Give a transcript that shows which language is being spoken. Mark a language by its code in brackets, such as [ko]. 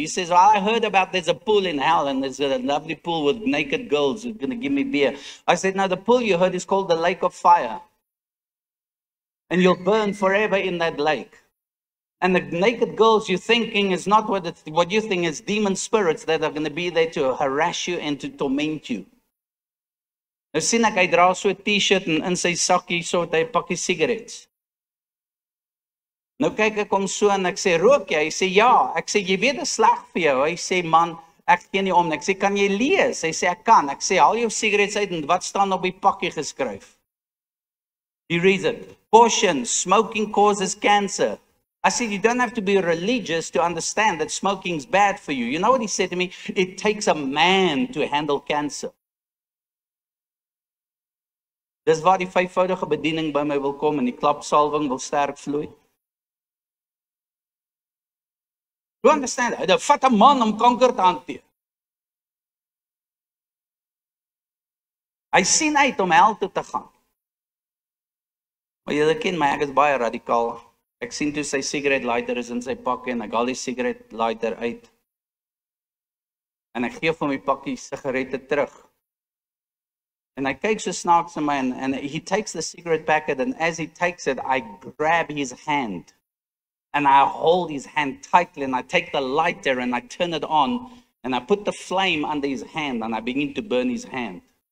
[en] He says, well, I heard about there's a pool in hell and there's a lovely pool with naked girls who's going to give me beer. I said, no, the pool you heard is called the lake of fire. And you'll burn forever in that lake. And the naked girls you're thinking is not what you think is demon spirits that are going to be there to harass you and to torment you. [af] Nou sien ek, hy dra so 'n t-shirt en in sy sakkie so het hy 'n pakkie sigarette. Nou kyk ek hom so en ek sê, rook jy? Hy sê, ja. Ek sê, jy weet dit is sleg vir jou. Hy sê, man, ek gee nie om. Ek sê, kan jy lees? Hy sê, ek kan. Ek sê, haal jou sigarettes uit en wat staan op die pakkie geskryf? [en] He reads it. Caution, smoking causes cancer. I said, you don't have to be religious to understand that smoking is bad for you. You know what he said to me? It takes a man to handle cancer. [af] Dis waar die 5voudige bediening by my wil kom en die klapsalwing wil sterk vloei. [en] You understand? [af] Dit vat 'n man om kanker te hanteer. Hy sien uit om hel toe te gaan. Maar julle ken my, ek is baie radikaal. Ek sien toe sy cigarette lighter is in sy pakkie en ek haal die cigarette lighter uit. En ek gee hom die pakkie sigarette terug. En hy kyk so snaaks na my [en] and he takes the cigarette packet and as he takes it, I grab his hand. And I hold his hand tightly and I take the lighter and I turn it on and I put the flame under his hand and I begin to burn his hand.